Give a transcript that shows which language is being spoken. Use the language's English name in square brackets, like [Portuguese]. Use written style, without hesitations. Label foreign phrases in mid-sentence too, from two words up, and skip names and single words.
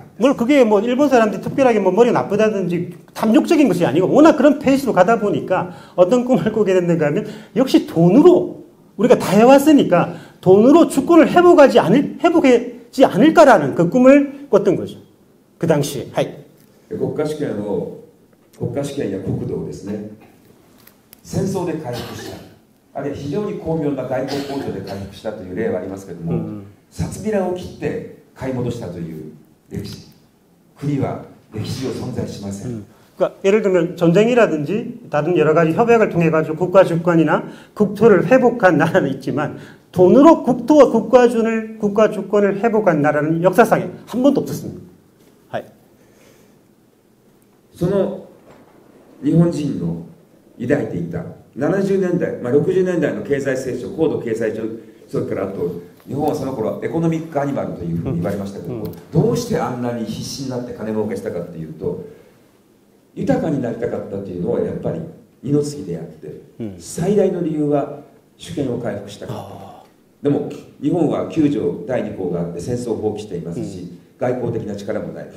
[Korean] 물론 그게 뭐 일본 사람들이 특별하게 뭐 머리가 나쁘다든지 탐욕적인 것이 아니고 워낙 그런 페이스로 가다 보니까 어떤 꿈을 꾸게 됐는가 하면 역시 돈으로 우리가 다 해왔으니까 돈으로 주권을 회복하지 않을까라는 그 꿈을 꿨던 거죠. 그 당시에. [Japanese] 国家主権や国土をですね、 戦争で回復した、あるいは非常に巧妙な外交交渉で回復したという例はありますけれども、殺ビラを切って買い戻したという歴史、国は歴史上存在しません。 [Korean] 그러니까 예를 들면 전쟁이라든지 다른 여러 가지 협약을 통해 가지고 국가 주권이나 국토를 회복한 나라는 있지만 돈으로 국토와 국가 주권을 회복한 나라는 역사상에 한 번도 없었습니다. [Japanese] その日本人の抱いていた70年代、60年代の経済成長、高度経済それからあと日本はその頃 [English] economic animal [Japanese] というふうに言われましたけども、どうしてあんなに必死になって金儲けしたかっていうと、豊かになりたかったというのはやっぱり二の次であって、最大の理由は主権を回復したかった。でも日本は9条第2項があって戦争を放棄していますし、外交的な力もない。